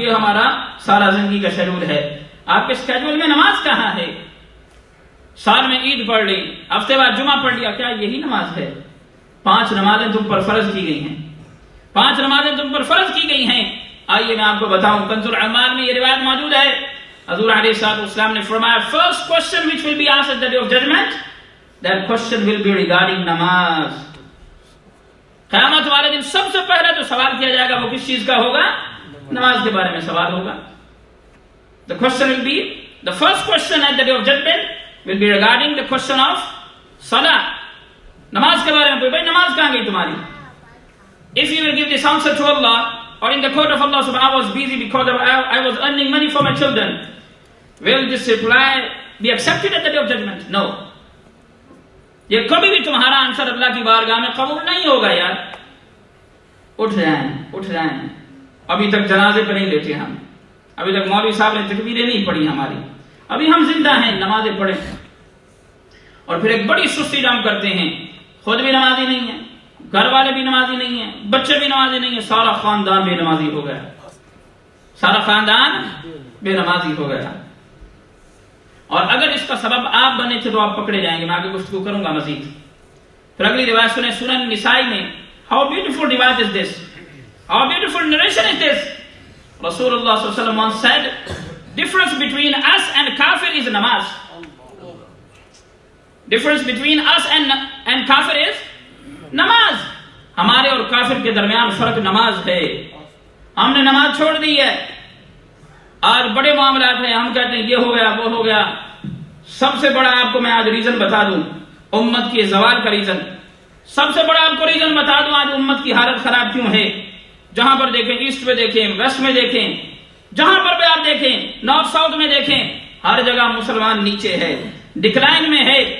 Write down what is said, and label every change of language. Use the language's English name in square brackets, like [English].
[Urdu] یہ ہمارا سارا زندگی کا شیڈول ہے. آپ کے اسکیڈول میں نماز کہاں ہے؟ سال میں عید پڑھ لی، ہفتے بعد جمعہ پڑھ لیا، کیا یہی نماز ہے؟ 5 نمازیں تم پر فرض کی گئی ہیں، 5 نمازیں تم پر فرض کی گئی ہیں. آئیے میں آپ کو بتاؤں، کنز الاعمال میں یہ روایت موجود ہے. حضور علیہ السلام نے فرمایا first question [English] which will be asked at the day of judgment, that question will be regarding namaz. [Urdu] قیامت والے دن سب سے پہلے جو سوال کیا جائے گا وہ کس چیز کا ہوگا؟ نماز کے بارے میں سوال ہوگا. [English] The question will be, the first question at the day of judgment will be regarding the question of salah. [Urdu] نماز کے بارے میں کوئی بھائی نماز کہاں گئی تمہاری؟ [English] If you will give this answer to Allah or in the court of Allah subhanahu I was busy because I was earning money for my children, will this reply be accepted at the day of judgment? No. [Urdu] یہ کبھی بھی تمہارا answer اللہ کی بارگاہ میں قبول نہیں ہوگا. یار اٹھ جائیں. ابھی تک جنازے پہ نہیں لیٹے ہم، ابھی تک مولوی صاحب نے تکبیریں نہیں پڑھی ہماری، ابھی ہم زندہ ہیں، نمازیں پڑھیں. اور پھر ایک بڑی سستی ہم کرتے ہیں، خود بھی نمازی نہیں ہے، گھر والے بھی نمازی نہیں ہیں، بچے بھی نمازی نہیں ہیں، سارا خاندان بے نمازی ہو گیا، سارا خاندان بے نمازی ہو گیا. اور اگر اس کا سبب آپ بنے تھے تو آپ پکڑے جائیں گے. میں آگے گفتگو کروں گا مزید. پھر اگلی روایت سنیں، سنن نسائی میں. [English] How beautiful riwayat is this, how beautiful narration is this. Rasul Allah salla Allah alaihi wasallam once said, difference between us and kafir is namaz. Difference between us and kafir is namaz. [Urdu] ہمارے اور کافر کے درمیان فرق نماز ہے. ہم نے نماز چھوڑ دی ہے. آج بڑے معاملات ہیں، ہم کہتے ہیں یہ ہو گیا وہ ہو گیا. سب سے بڑا آپ کو میں آج ریزن بتا دوں، امت کے زوال کا ریزن. سب سے بڑا آپ کو ریزن بتا دوں آج امت کی حالت خراب کیوں ہے. جہاں پر دیکھیں، ایسٹ میں دیکھیں، ویسٹ میں دیکھیں، جہاں پر بھی آپ دیکھیں، نارتھ ساؤتھ میں دیکھیں، ہر جگہ مسلمان نیچے ہے، ڈکلائن میں ہے.